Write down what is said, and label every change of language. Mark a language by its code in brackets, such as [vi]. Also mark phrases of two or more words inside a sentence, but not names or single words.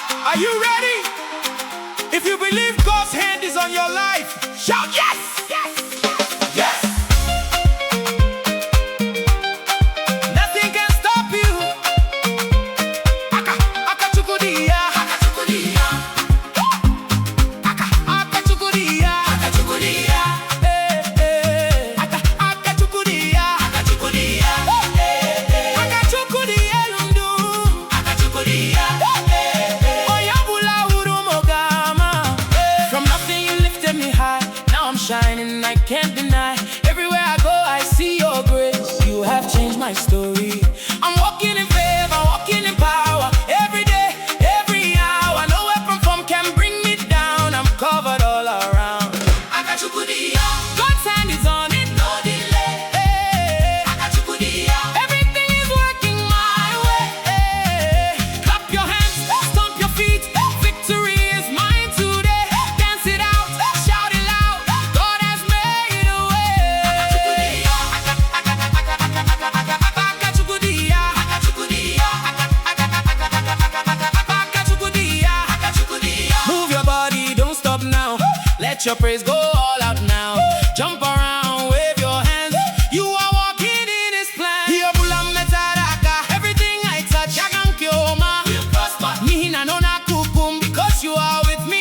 [en] Are you ready? If you believe God's hand is on your life, shout yes! Yes! Yes! Nothing can stop you. [ig] Aka Chukwu diya. Aka Chukwu diya. Aka Chukwu diya. Aka Chukwu diya. Aka Chukwu diya. Aka Chukwu diya. Aka Chukwu diya lundu. Aka Chukwu diya. [en] From nothing you lifted me high. Now I'm shining, I can't deny. Everywhere I go, I see your grace. You have changed my story. I'm walking in favor, walking in power. Every day, every hour. No weapon formed can bring me down. I'm covered all around. [ig] Aka Chukwu diya. [en] God's hand is on it, no delay. [ig] Aka Chukwu diya. [en] Everything is working my way. Clap your hands, stomp your feet. Victory is mine today. Dance it out, shout it loud. God has made a way. [ig] Aka Chukwu diya. Aka Chukwu diya. Aka Chukwu diya. Aka Chukwu diya. [en] Move your body, don't stop now. Let your praise go all out now. Jump around, wave your hands. You are walking in His plan. Everything I touch, will prosper. [ig] Nihina no na kukum, [en] because you are with me.